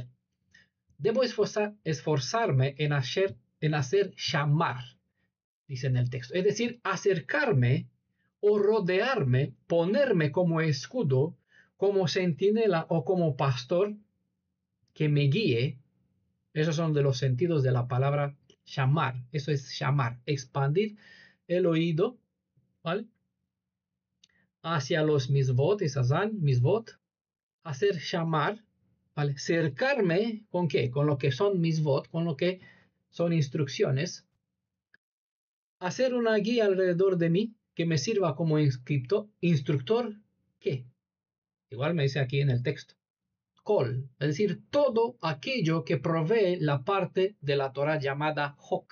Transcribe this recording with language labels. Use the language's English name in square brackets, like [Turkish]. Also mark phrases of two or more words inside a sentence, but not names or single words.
[Spanish] Debo esforzarme en hacer shamar, dice en el texto, es decir, acercarme o rodearme, ponerme como escudo, como centinela o como pastor que me guíe. Esos son de los sentidos de la palabra shamar. Eso es shamar, expandir el oído, ¿vale? Hacia los misvot, esazán, misvot, hacer shamar, ¿vale? Cercarme con qué? Con lo que son misvot, con lo que son instrucciones. Hacer una guía alrededor de mí que me sirva como instructor, ¿qué? Igual me dice aquí en el texto. Kol, es decir, todo aquello que provee la parte de la Torah llamada Hok.